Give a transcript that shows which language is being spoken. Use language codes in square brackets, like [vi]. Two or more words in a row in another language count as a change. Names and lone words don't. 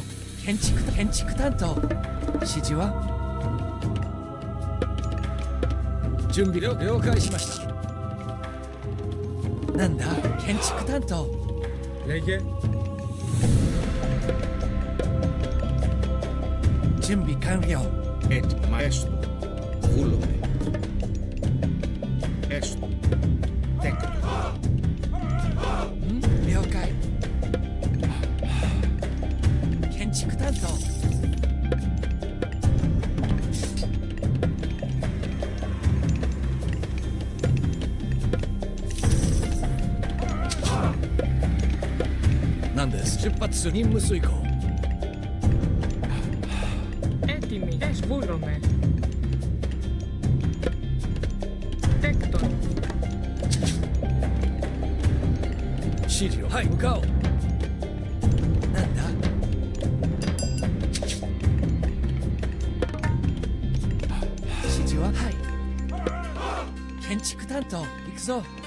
[ja] 建築担当。指示は準備了解しました。なんだ。建築担当。 [el] Λέγε. [ja] 準備完了。 [el] Έτοιμα. Έστω. Βούλομαι. Έστω. Τέκτο. [ja] 了解。建築担当。何です。出発する。任務遂行。 [el] Έτοιμοι. Βούλομαι. Τέκτον. [ja] 指示を。はい、向かおう。なんだ。指示ははい。建築担当。行くぞ。